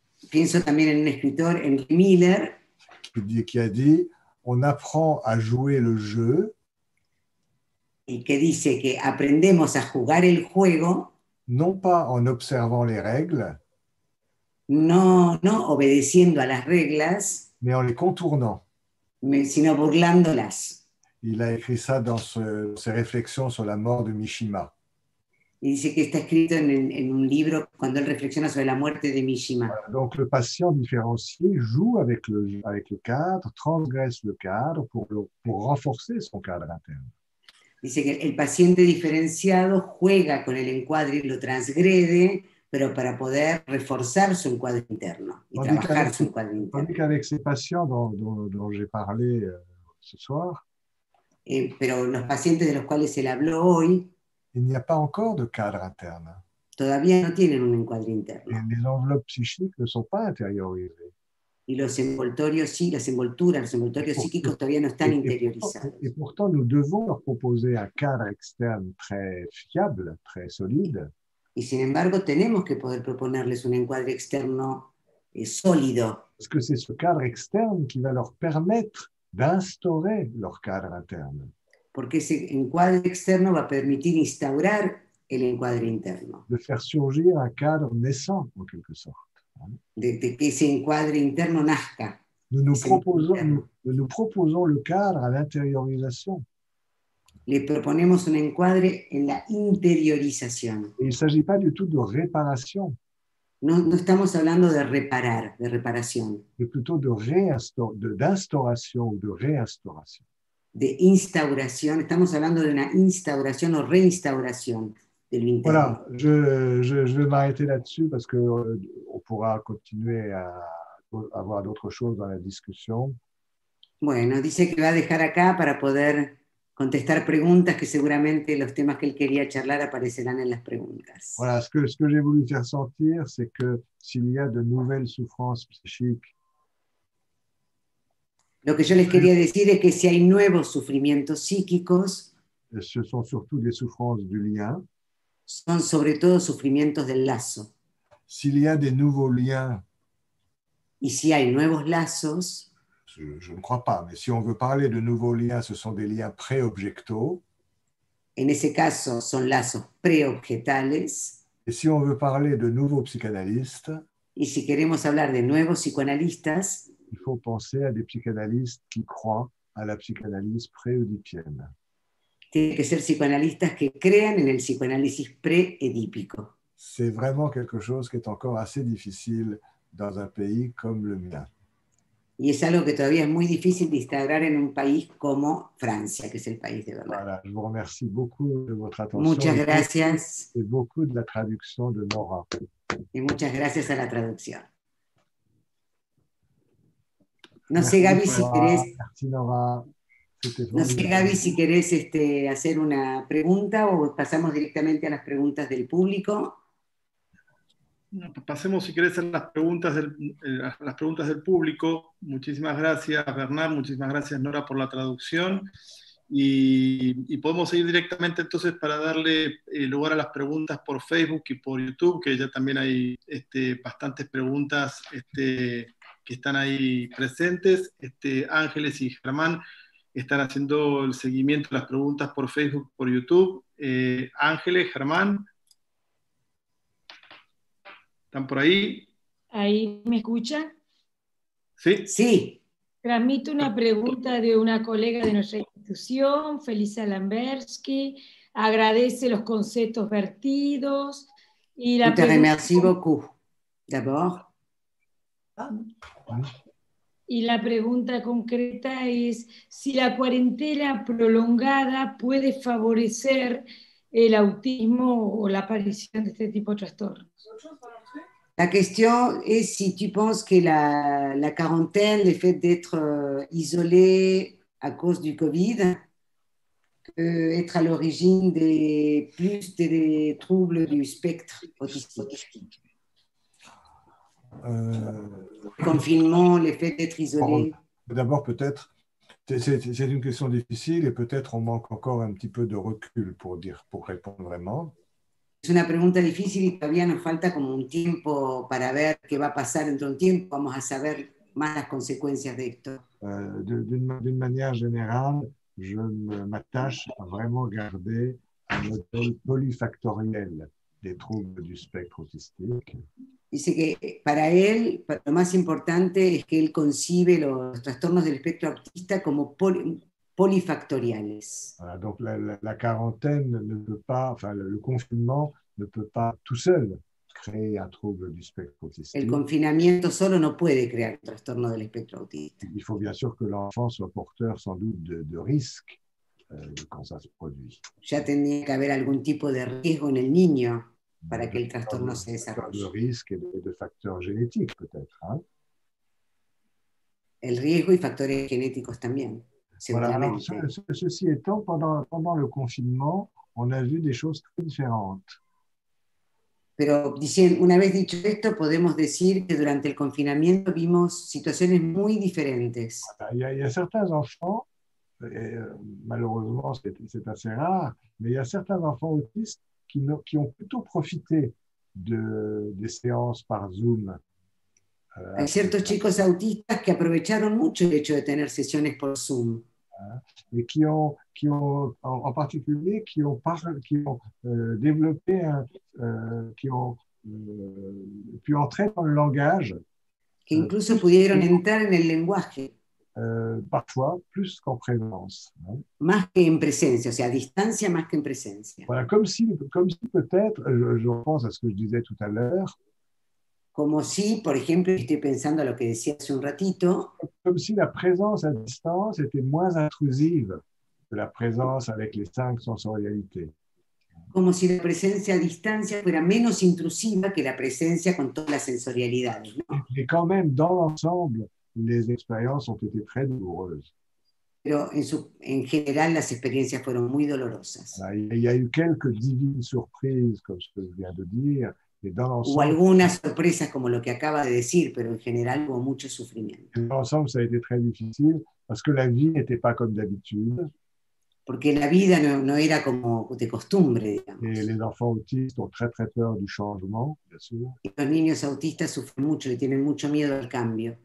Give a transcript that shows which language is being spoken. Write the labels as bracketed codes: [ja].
[es] Pienso también en un escritor, Henry Miller, [fr] qui a dit « On apprend à jouer le jeu » [es] y que dice que aprendemos a jugar el juego, [fr] non pas en observant les règles, [es] no obedeciendo a las reglas, [fr] mais en les contournant. [es] Sino burlándolas. [fr] Il a écrit ça dans ses réflexions sur la mort de Mishima. [es] Y dice que está escrito en un libro cuando él reflexiona sobre la muerte de Mishima. [fr] Voilà, donc le patient différencié joue avec le cadre, transgresse le cadre pour renforcer son cadre interne. [es] Dice que el paciente diferenciado juega con el encuadre y lo transgrede, pero para poder reforzar su encuadre interno y trabajar su encuadre interno. [fr] Tandis qu'avec ces patients dont j'ai parlé ce soir, [es] pero los pacientes de los cuales él habló hoy, [fr] il n'y a pas encore de cadre interne. [es] todavía no tienen un encuadre interno. [fr] Et les enveloppes psychiques ne sont pas intériorisées. [es] Y los envoltorios, sí, las envolturas, los envoltorios psíquicos todavía no están interiorizados. [fr] Et pourtant, nous devons leur proposer un cadre externe très fiable, très solide. [es] Y sin embargo, tenemos que poder proponerles un encuadre externo sólido. [fr] Parce que c'est ce cadre externe qui va leur permettre d'instaurer leur cadre interne. [es] Porque ese encuadre externo va a permitir instaurar el encuadre interno. [fr] De faire surgir un cadre naissant, en quelque sorte. [es] De que ese encuadre interno nazca. [fr] Nous proposons le cadre à l'intériorisation. [es] Le proponemos un encuadre en la interiorización. [fr] Et il ne s'agit pas du tout de réparation. [es] No estamos hablando de reparar, de reparación. [fr] Mais plutôt d'instauration ou de réinstauration. [es] De instauración, estamos hablando de una instauración o reinstauración del interno. [fr] Voilà, je vais m'arrêter là-dessus parce qu'on pourra continuer à avoir d'autres choses dans la discussion. [es] Bueno, dice que va a dejar acá para poder contestar preguntas, que seguramente los temas que él quería charlar aparecerán en las preguntas. [fr] Voilà, ce que j'ai voulu faire sentir, c'est que s'il y a de nouvelles souffrances psychiques, [es] lo que yo les quería decir es que si hay nuevos sufrimientos psíquicos, [fr] ce sont surtout des souffrances du lien. [es] Son sobre todo sufrimientos del lazo. [fr] S'il y a des nouveaux liens, [es] y si hay nuevos lazos, [fr] je ne crois pas, mais si on veut parler de nouveaux liens, ce sont des liens pré-objectaux. [es] En ese caso son lazos preobjetales. [fr] Et si on veut parler de nouveaux psychanalystes, [es] y si queremos hablar de nuevos psicoanalistas, [fr] il faut penser à des psychanalystes qui croient à la psychanalyse pré-oedipienne. [es] Tiene que ser psicoanalistas que crean en el psicoanálisis pre-edípico. [fr] C'est vraiment quelque chose qui est encore assez difficile dans un pays comme le mien. [es] Y es algo que todavía es muy difícil de instaurar en un país como Francia, que es el país de verdad. [fr] Voilà, je vous remercie beaucoup de votre attention. [es] Muchas gracias. [fr] Et beaucoup de la traduction de Nora. [es] Y muchas gracias a la traducción. No sé, Gaby, si querés. [fr] Merci, Nora. [es] No sé, Gaby, si querés hacer una pregunta o pasamos directamente a las preguntas del público. Pasemos, si querés, a las preguntas del público. Muchísimas gracias, Bernard. Muchísimas gracias, Nora, por la traducción. Y podemos ir directamente entonces para darle lugar a las preguntas por Facebook y por YouTube, que ya también hay bastantes preguntas que están ahí presentes. Ángeles y Germán están haciendo el seguimiento de las preguntas por Facebook, por YouTube. Ángeles, Germán, ¿están por ahí? ¿Ahí me escuchan? Sí. Sí. Transmito una pregunta de una colega de nuestra institución, Felisa Lambersky. Agradece los conceptos vertidos. Y la [fr] Te remercie beaucoup, d'abord. [es] Y la pregunta concreta es si la cuarentena prolongada puede favorecer el autismo o la aparición de este tipo de trastornos. [fr] La question est si tu penses que la quarantaine, le fait d'être isolé à cause du Covid, peut être à l'origine des troubles du spectre autistique. Le confinement, le fait d'être isolé. D'abord, peut-être, c'est une question difficile et peut-être on manque encore un petit peu de recul pour répondre vraiment. [es] Es una pregunta difícil y todavía nos falta como un tiempo para ver qué va a pasar dentro de un tiempo. Vamos a saber más las consecuencias de esto. [fr] D'une manière générale, je m'attache à vraiment garder un modèle polyfactoriel des troubles du spectre autistique. [es] Dice que para él, lo más importante es que él concibe los trastornos del espectro autista como polifactoriales. [fr] Voilà, donc la quarantaine ne peut pas, enfin le confinement ne peut pas tout seul créer un trouble du spectre autistique. [es] El confinamiento solo no puede crear un trastorno del espectro autista. [fr] Il faut bien sûr que l'enfant soit porteur sans doute de risques quand ça se produit. [es] Ya tendría que haber algún tipo de riesgo en el niño. para que el trastorno se de desarrolle. [fr] risque et de facteurs génétiques peut-être. Hein. [es] El riesgo y factores genéticos también, [fr] Voilà, alors [es] seguramente. [fr] ceci étant, pendant le confinement, on a vu des choses très différentes. [es] Pero una vez dicho esto, podemos decir que durante el confinamiento vimos situaciones muy diferentes. [fr] Il y a certains enfants, et, malheureusement c'est assez rare, mais il y a certains enfants autistes qui ont plutôt profité des séances par Zoom. [es] Hay ciertos chicos autistas que aprovecharon mucho el hecho de tener sesiones por Zoom. [fr] Et qui ont en particulier, qui ont développé, qui ont pu entrer dans le langage. [es] Que incluso pudieron entrar en el lenguaje. [fr] Parfois, plus qu'en présence. Hein. [es] Más que en presencia, o sea, a distancia más que en presencia. [fr] Voilà, comme si peut-être, je pense à ce que je disais tout à l'heure, [es] como si, por ejemplo, estoy pensando a lo que decía hace un ratito, [fr] comme si la présence à distance était moins intrusive que la présence avec les 5 sensorialités. [es] como si la presencia a distancia fuera menos intrusiva que la presencia con todas las sensorialidades, ¿no? [fr] Et quand même, dans l'ensemble, les expériences ont été très douloureuses. [es] Pero en general las experiencias fueron muy dolorosas. [fr] Voilà, il y a eu quelques divines surprises, comme ce que je viens de dire, et dans [es] Hubo [fr] l'ensemble, [es] algunas sorpresas como lo que acaba de decir, pero en general hubo mucho sufrimiento. [fr] ça a été très difficile parce que la vie n'était pas comme d'habitude. [es] Porque la vida no era como de costumbre, digamos. [fr] Et les enfants autistes ont très très peur du changement, bien sûr. [es] Y los niños autistas sufren mucho y tienen mucho miedo al cambio.